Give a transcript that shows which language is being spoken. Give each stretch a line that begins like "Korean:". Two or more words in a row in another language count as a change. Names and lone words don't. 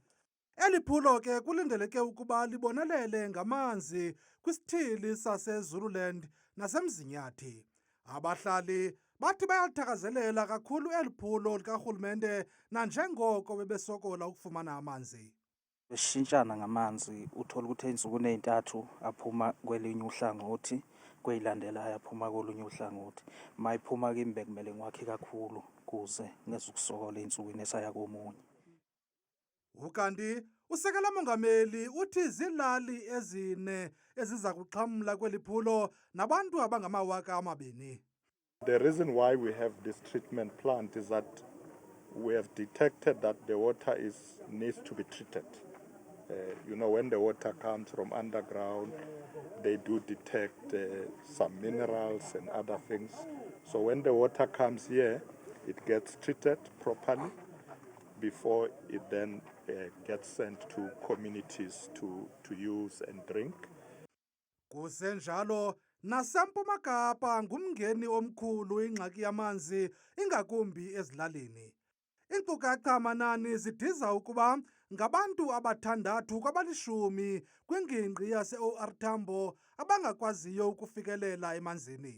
Xhosa: Eli phulo ke kulindeleke ukuba libonelele ngamanzi kwisithili saseZululand naseMzinyathi. Abahlali bathi bayalithakazelela kakhulu eli phulo likarhulumente nanjengoko bebesokola ukufumana amanzi.
Zulu: Besishintshana ngamanzi, uthola ukuthi ey'nsukwini ey'ntathu aphuma kwelinye uhlangothi, kweyilandelayo aphuma kolunye uhlangothi. Mayiphuma kimi bekumele ngiwakhe kakhulu kuze ngezukusokola ey'nsukwini esaya komunye.
Xhosa: Ukanti usekela mongameli uthi zilali ezine eziza kuxhamla kweli phulo nabantu abangama-2,000.
English: The reason why we have this treatment plant is that we have detected that the water needs to be treated. When the water comes from underground, they do detect some minerals and other things. So when the water comes here, it gets treated properly before it then gets sent to communities to use and drink.
Xhosa: Kusenjalo naseMpuma Kapa ngumngeni omkhulu ingxaki yamanzi ingakumbi ezilalini. Iinkcukacha amanani zidiza ukuba ngabantu 6 kwabali-10 kwingingqi yase-OR Tambo abangakwaziyo ukufikelela emanzini.